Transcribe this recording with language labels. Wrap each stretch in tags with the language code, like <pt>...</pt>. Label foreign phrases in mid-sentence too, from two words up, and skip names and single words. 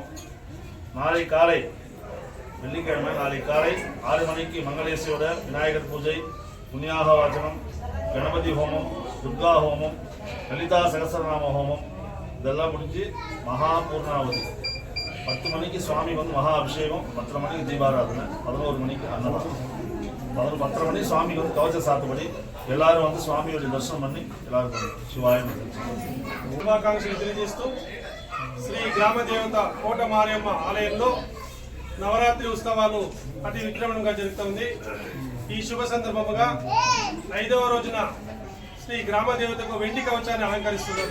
<ta>நாளை காலை வெள்ளிக்கிழமை நாளை காலை 6 மணிக்கு மங்களேசியோட விநாயகர் பூஜை, புண்ணியாக வாசனம், கணபதி ஹோமம், துர்கா ஹோமம், லலிதா சகசரநாம ஹோமம் இதெல்லாம் முடிஞ்சு மகா பூர்ணாவதி 10 மணிக்கு சுவாமி வந்து மகா அபிஷேகம், 10 மணிக்கு தீபாராதனை, 11 மணிக்கு அன்னதானம், 10 மணி சுவாமிக்கு வந்து கவச்ச சாத்துபடி எல்லாரும் வந்து స్వామిயோட దర్శనం பண்ணி எல்லாரும் శివాయ</ta> <te>శుభాకాంక్షలు తెలియజేస్తూ శ్రీ గ్రామ దేవత కోట మారియమ్మ ఆలయంలో నవరాత్రి ఉత్సవాలు అతి విజృంభణంగా జరుగుతుంది. ఈ శుభ సందర్భంగా 5వ రోజున శ్రీ గ్రామ దేవతకు వెండి కవచాన్ని అలంకరిస్తున్నారు.</te>